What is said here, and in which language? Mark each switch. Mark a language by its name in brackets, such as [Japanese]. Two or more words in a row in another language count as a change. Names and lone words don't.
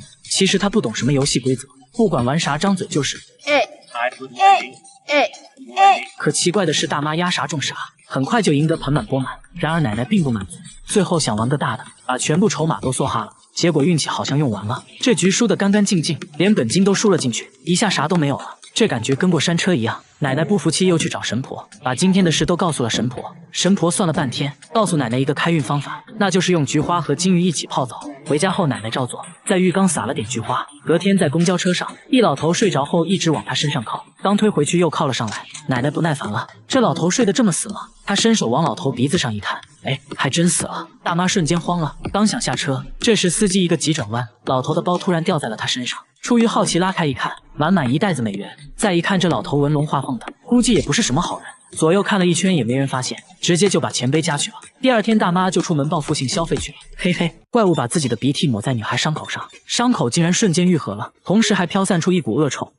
[Chinese] 其實她不懂什麼遊戲規則，不管玩啥張嘴就是。可奇怪的是，大媽壓啥中啥， 很快就贏得盆滿缽滿。然而奶奶並不滿足，最後想玩個大的，把全部籌碼都梭哈了。結果運氣好像用完了，這局輸得干干淨淨，連本金都輸了進去，一下啥都沒有了。這感覺跟過山車一樣。奶奶不服氣，又去找神婆，把今天的事都告訴了神婆。神婆算了半天，告訴奶奶一個開運方法，那就是用菊花和金魚一起泡澡。回家後，奶奶照做，在浴缸撒了點菊花。隔天在公交車上，一老頭睡着後一直往他身上靠，剛推回去又靠了上來。奶奶不耐煩了，這老頭睡得這麼死嗎？他伸手往老頭鼻子上一探，哎，還真死了。大媽瞬間慌了，剛想下車，這時司機一個急轉彎，老頭的包突然掉在了他身上。出於好奇拉開一看，滿滿一袋子美元。再一看這老頭紋龍畫鳳的，估計也不是什麼好人。左右看了一圈也沒人發現，直接就把錢背家去了。第二天大媽就出門報復性消費去了。嘿嘿，怪物把自己的鼻涕抹在女孩傷口上，傷口竟然瞬間愈合了，同時還飄散出一股惡臭。